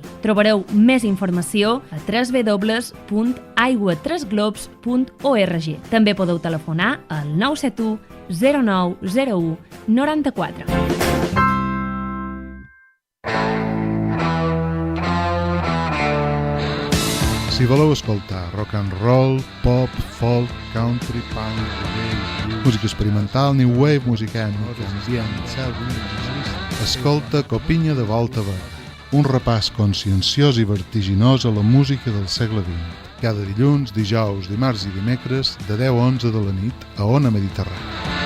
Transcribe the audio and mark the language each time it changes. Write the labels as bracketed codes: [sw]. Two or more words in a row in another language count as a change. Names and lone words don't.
[ca] Trobareu més informació a www.aiguatresglobs.org. També podeu telefonar al 971 0901 94. Si voleu escoltar rock and roll, pop, folk, country, punk, reggae, música experimental, new wave, música ètnica, ambient, escolta Copinya de Volta Verd, un repàs conscienciós i vertiginós a la música del segle XX. Cada dilluns, dijous, dimarts i dimecres, de 10 a 11 de la nit, a Ona Mediterrània.